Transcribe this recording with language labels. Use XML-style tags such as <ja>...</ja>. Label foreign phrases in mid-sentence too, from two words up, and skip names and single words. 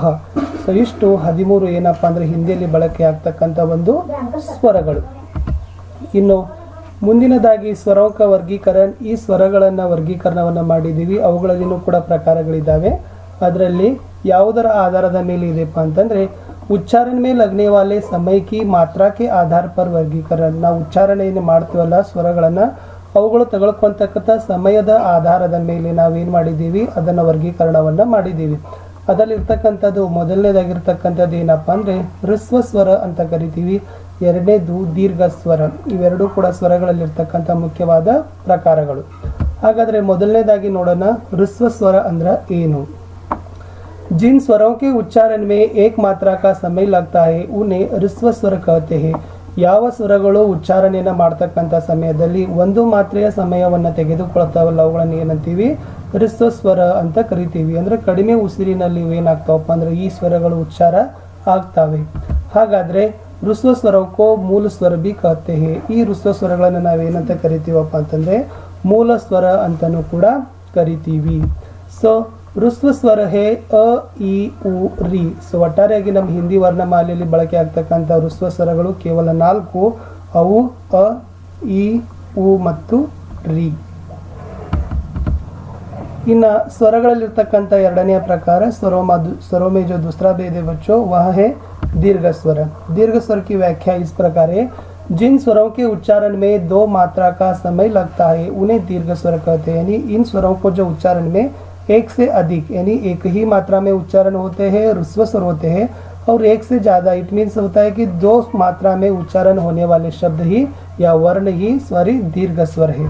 <kn>ಸೊ ಇಷ್ಟು 13 ಏನಪ್ಪ ಅಂದ್ರೆ ಹಿಂದಿಯಲ್ಲಿ ಬಳಕೆ ಆಗ್ತಕ್ಕಂಥ ಒಂದು ಸ್ವರಗಳು। ಇನ್ನು ಮುಂದಿನದಾಗಿ ಸ್ವರಕ ವರ್ಗೀಕರಣ। ಈ ಸ್ವರಗಳನ್ನು ವರ್ಗೀಕರಣವನ್ನು ಮಾಡಿದ್ದೀವಿ, ಅವುಗಳಲ್ಲಿನೂ ಕೂಡ ಪ್ರಕಾರಗಳಿದ್ದಾವೆ। ಅದರಲ್ಲಿ ಯಾವುದರ ಆಧಾರದ ಮೇಲೆ ಇದೆಪ್ಪ ಅಂತಂದ್ರೆ ಉಚ್ಚಾರಣ ಮೇಲೆ</kn> <hi>लगने वाले समय की मात्रा के आधार पर वर्गीकरण।</hi> <kn>ನಾವು ಉಚ್ಚಾರಣೆಯನ್ನು ಮಾಡ್ತೀವಲ್ಲ ಸ್ವರಗಳನ್ನು ಅವುಗಳು ತಗೊಳ್ಕೊಂತಕ್ಕಂಥ ಸಮಯದ ಆಧಾರದ ಮೇಲೆ ನಾವೇನು ಮಾಡಿದ್ದೀವಿ ಅದನ್ನು ವರ್ಗೀಕರಣವನ್ನು ಮಾಡಿದ್ದೀವಿ। ಅದರಲ್ಲಿರ್ತಕ್ಕಂಥದ್ದು ಮೊದಲನೇದಾಗಿರ್ತಕ್ಕಂಥದ್ದು ಏನಪ್ಪ ಅಂದರೆ ಹ್ರಸ್ವ ಸ್ವರ ಅಂತ ಕರಿತೀವಿ, ಎರಡನೇದು ದೀರ್ಘ ಸ್ವರ। ಇವೆರಡೂ ಕೂಡ ಸ್ವರಗಳಲ್ಲಿರ್ತಕ್ಕಂಥ ಮುಖ್ಯವಾದ ಪ್ರಕಾರಗಳು। ಹಾಗಾದರೆ ಮೊದಲನೇದಾಗಿ ನೋಡೋಣ ಹ್ರಸ್ವ ಸ್ವರ ಅಂದ್ರೆ ಏನು।</kn> <hi>जिन स्वरों के उच्चारण में एक मात्रा का समय लगता है उन्हें ह्रस्व स्वर कहते हैं।</hi> <kn>ಯಾವ ಸ್ವರಗಳು ಉಚ್ಚಾರಣೆಯನ್ನು ಮಾಡ್ತಕ್ಕಂಥ ಸಮಯದಲ್ಲಿ ಒಂದು ಮಾತ್ರೆಯ ಸಮಯವನ್ನು ತೆಗೆದುಕೊಳ್ತಾವಲ್ಲ ಅವುಗಳನ್ನು ಏನಂತೀವಿ ಹ್ರಸ್ವ ಸ್ವರ ಅಂತ ಕರಿತೀವಿ। ಅಂದರೆ ಕಡಿಮೆ ಉಸಿರಿನಲ್ಲಿ ಏನಾಗ್ತಾವಪ್ಪ ಅಂದ್ರೆ ಈ ಸ್ವರಗಳು ಉಚ್ಚಾರ ಆಗ್ತವೆ। ಹಾಗಾದ್ರೆ ಹ್ರಸ್ವ ಸ್ವರಕ್ಕೂ ಮೂಲ ಸ್ವರ ಬಿ</kn> <hi>कहते हैं।</hi> <kn>ಈ ಹ್ರಸ್ವ ಸ್ವರಗಳನ್ನು ನಾವೇನಂತ ಕರಿತೀವಪ್ಪ ಅಂತಂದ್ರೆ ಮೂಲ ಸ್ವರ ಅಂತನೂ ಕೂಡ ಕರಿತೀವಿ। ಸೊ ಹ್ರಸ್ವ ಸ್ವರ ಹೇ ಅ ಇ ಉ ರಿ। ಸೊ ಒಟ್ಟಾರೆಯಾಗಿ ನಮ್ಮ ಹಿಂದಿ ವರ್ಣಮಾಲೆಯಲ್ಲಿ ಬಳಕೆ ಆಗ್ತಕ್ಕಂಥ ಹ್ರಸ್ವ ಸ್ವರಗಳು ಕೇವಲ 4, ಅವು ಅ ಇ ಉ ಮತ್ತು ರಿ। ಇನ್ನು ಸ್ವರಗಳಲ್ಲಿರ್ತಕ್ಕಂಥ ಎರಡನೆಯ ಪ್ರಕಾರ</kn> <hi>स्वरों में जो दूसरा भेद है बच्चों वह है दीर्घ स्वर। दीर्घ स्वर की व्याख्या इस प्रकार है, जिन स्वरों के उच्चारण में 2 मात्रा का समय लगता है उन्हें दीर्घ स्वर कहते हैं। यानी इन स्वरों को जो उच्चारण में एक से अधिक यानी एक ही मात्रा में उच्चारण होते हैं ह्रस्व स्वर होते हैं, और एक से ज़्यादा</hi> <en>it means</en> <hi>होता है कि 2 मात्रा में उच्चारण होने वाले शब्द ही या वर्ण ही स्वरी दीर्घ स्वर है।</hi>